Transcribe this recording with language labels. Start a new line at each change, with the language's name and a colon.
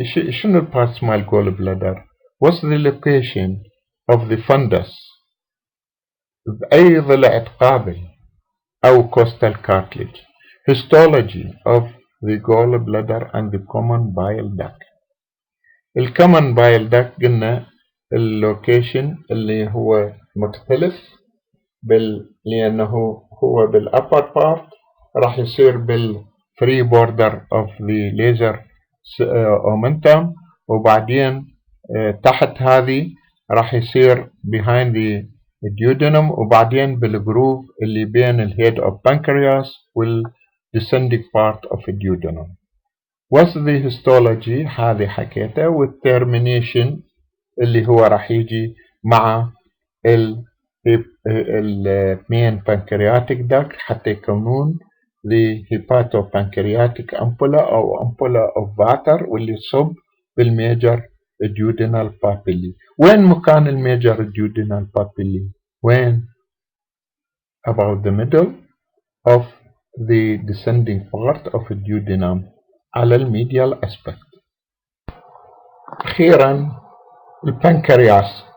Arabic: شنو البارتس مال الجول بلادر؟
English: what's the location of the fundus
Arabic: بأي ضلع تقابل أو coastal cartilage.
English: histology of the gallbladder and the common bile duct.
Arabic: الcommon bile duct قلنا اللوكيشن اللي هو مختلف لأنه هو بالupper part راح يصير بال
English: free border of the laser omentum،
Arabic: وبعدين تحت هذه راح يصير
English: behind the duodenum،
Arabic: وبعدين بالجروف اللي بين الهيد of pancreas وال
English: descending part of the duodenum. what's the histology؟
Arabic: هذه حكيتها، والtermination اللي هو راح يجي مع المين بانكرياتيك داك حتى يكونون لهيباتوبانكرياتيك أمبولا أو أمبولا أوف فاتر واللي يصب بالميجر duodenal papilli. وين مكان الميجر
English: duodenal papilli؟ وين؟ about the middle of the descending part of the duodenum
Arabic: على الميديال
English: aspect.
Arabic: أخيرا البنكرياس.